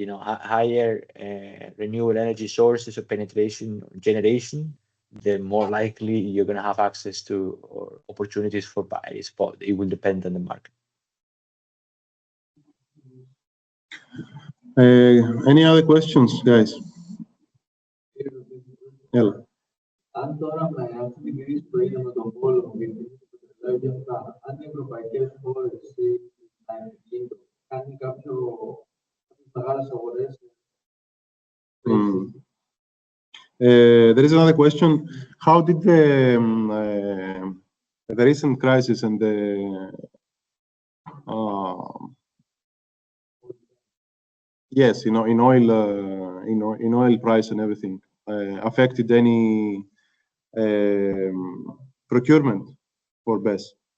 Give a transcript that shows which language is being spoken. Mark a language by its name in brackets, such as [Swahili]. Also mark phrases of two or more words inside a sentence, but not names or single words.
[English] Higher renewable energy sources of penetration generation, the more likely you're going to have access to or opportunities for batteries, but it will depend on the market. Any other questions, guys? Yeah. [Greek] Αν τώρα με αυτή την κρίση που έγινε με τον πόλεμο και την αυτά, αν οι ευρωπαϊκές χώρες κάνει κάποιες μεγάλες αγορές. [English] There is another question. How did the the recent crisis and the yes, in oil, in oil price and everything, affected any procurement for BESS?